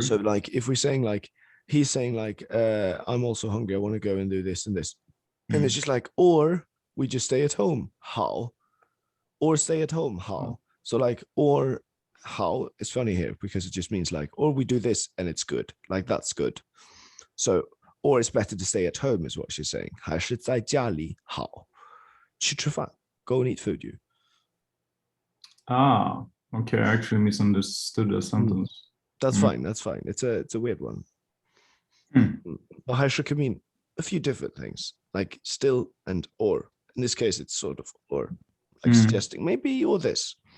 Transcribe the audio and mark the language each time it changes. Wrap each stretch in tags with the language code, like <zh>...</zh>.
<en>So like if we're saying like he's saying like I'm also hungry, I want to go and do this and this, and it's just like or we just stay at home. How? Or stay at home. How? So like or how it's funny here because it just means like or we do this and it's good, like that's good. So or it's better to stay at home is what she's saying.</en> <zh>还是在家里好，去吃饭</zh> <en>go and eat food. You. Okay. I actually misunderstood the sentence. That's fine. That's fine. It's a weird one. But 还是 could mean a few different things, like still and or. In this case, it's sort of or, like suggesting maybe or this.</en>